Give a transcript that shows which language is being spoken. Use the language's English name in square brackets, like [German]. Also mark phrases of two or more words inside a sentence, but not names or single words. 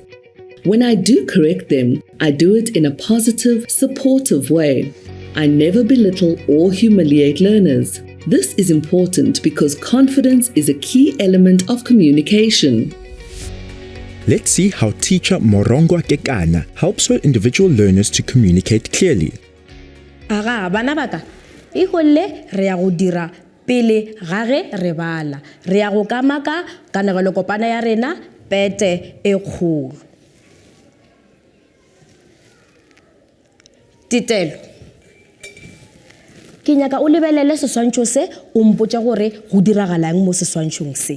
[English] When I do correct them, I do it in a positive, supportive way. I never belittle or humiliate learners. This is important because confidence is a key element of communication. Let's see how teacher Morongwa Kekana helps her individual learners to communicate clearly. [Northern Sotho] Aga bana baka e golle re ya go dira pele ga ge re bala re ya go kamaka kanegelo kopana ya rena pete e kgolo. Titelo ke nyaka o lebelele seswantšho se o mpotša gore go diragalang mo seswantšhong se.